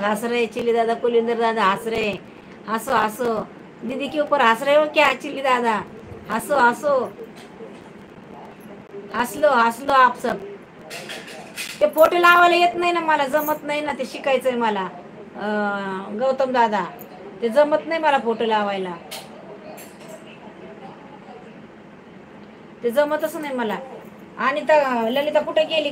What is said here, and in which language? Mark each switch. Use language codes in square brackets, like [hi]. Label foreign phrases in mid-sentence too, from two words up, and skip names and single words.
[hi] हंस रहे चिल्ली दादा, कुलिंदर दादा हंस रहे। हंसो हंसो, दीदी के ऊपर हंस रहे हो क्या चिल्ली दादा? हंसो हंसो, हंस लो आप सब। [mr] ते फोटो लावायला येत नाही ना मला, जमत नाही ना, ते शिकायचंय मला गौतम दादा, ते जमत नाही मला फोटो लावायला, ते जमतच नाही मला. आणि ललिता कुठे गेली?